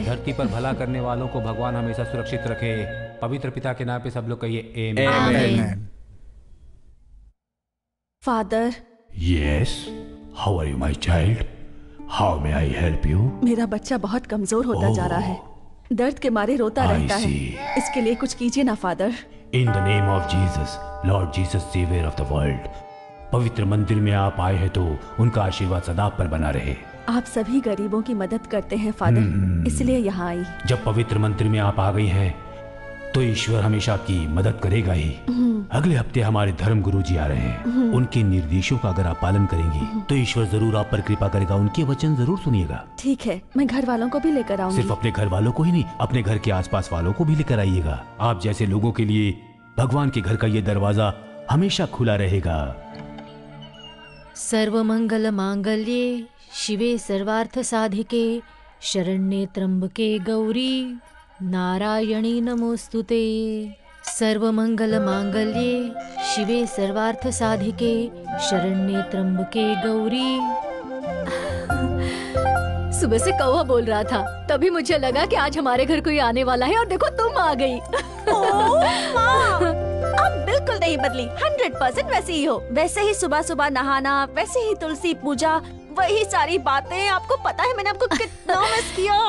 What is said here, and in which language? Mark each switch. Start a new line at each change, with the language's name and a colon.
Hindi: इस धरती पर भला करने वालों को भगवान हमेशा सुरक्षित रखे। पवित्र पिता के नाम पे सब लोग कहिए आमीन। Father.
English: Yes. How are you, my child? How may I help you?
Hindi: मेरा बच्चा बहुत कमजोर होता जा रहा है, दर्द के मारे रोता रहता है। इसके लिए कुछ कीजिए ना father.
English: In the name of Jesus, Lord Jesus, Savior of the world.
Hindi: पवित्र मंदिर में आप आए हैं तो उनका आशीर्वाद सदा पर बना रहे। आप सभी गरीबों की मदद करते हैं फादर, इसलिए यहाँ आई। जब पवित्र मंदिर में आप आ गई हैं, तो ईश्वर हमेशा आपकी मदद करेगा ही। अगले हफ्ते हमारे धर्म गुरु जी आ रहे हैं। उनके निर्देशों का अगर आप पालन करेंगी तो ईश्वर जरूर आप पर कृपा करेगा। उनके वचन जरूर सुनिएगा। ठीक है, मैं घर वालों को भी लेकर आऊंगी। सिर्फ अपने घर वालों को ही नहीं, अपने घर के आसपास वालों को भी लेकर आइएगा। आप जैसे लोगों के लिए भगवान के घर का ये दरवाजा हमेशा खुला रहेगा।
Sanskrit: सर्वमंगल मांगल्ये शिवे सर्वार्थ साधिके शरण्ये त्र्यंबके गौरी नारायणी नमोस्तुते। सर्वमंगल मांगल्ये शिवे सर्वार्थ साधिके शरण्ये त्र्यंबके गौरी।
Hindi: सुबह से कौवा बोल रहा था, तभी मुझे लगा कि आज हमारे घर कोई आने वाला है और देखो तुम आ गई। अब बिल्कुल नहीं बदली, 100% वैसे ही हो। वैसे ही सुबह सुबह नहाना, वैसे ही तुलसी पूजा, वही सारी बातें। आपको पता है मैंने आपको कितना मिस किया।